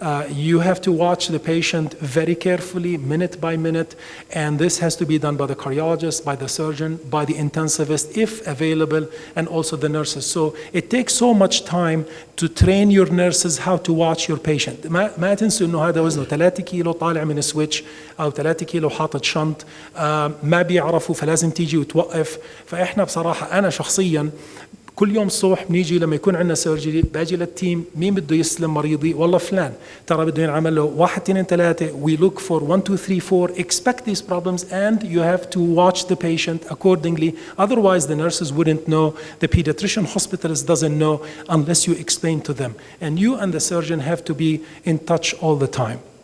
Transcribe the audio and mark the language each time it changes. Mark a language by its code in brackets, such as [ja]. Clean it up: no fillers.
[en] You have to watch the patient very carefully, minute by minute, and this has to be done by the cardiologist, by the surgeon, by the intensivist, if available, and also the nurses. So it takes so much time to train your nurses how to watch your patient. [ar] ما تنسوا إنه هذا وزنه 3 كيلو طالع من سويتش أو 3 كيلو حاطط شنط، ما بيعرفوا فلازم تيجي وتوقف. فإحنا بصراحة أنا شخصياً كل يوم الصبح بنيجي لما يكون عندنا سيرجري باجي للتيم مين بده يسلم مريضي والله فلان ترى بده ينعمل له [en] 1 2 3 we look for 1 2 3 4 expect these problems and you have to watch the patient accordingly, otherwise the nurses wouldn't know, the pediatrician hospitalist doesn't know unless you explain to them, and you and the surgeon have to be in touch all the time.